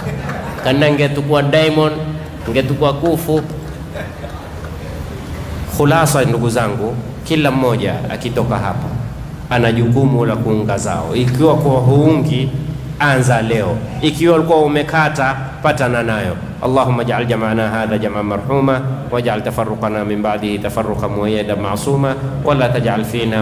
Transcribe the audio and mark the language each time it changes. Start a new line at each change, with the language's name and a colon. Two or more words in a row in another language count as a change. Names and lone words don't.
Swahili: Kana ngetukua diamond, ngetukua kufu. Khulasa, ndugu zangu, kila mmoja akitoka hapa ana jukumu la kuunga zao. Ikiwa kwa huungi, anza leo. Ikiwa ulikuwa umekata, patana nayo.
Arabic: اللهم اجعل جمعنا هذا جمعا مرحوما واجعل تفرقنا من بعده تفرقا مؤيدا معصوما ولا تجعل فينا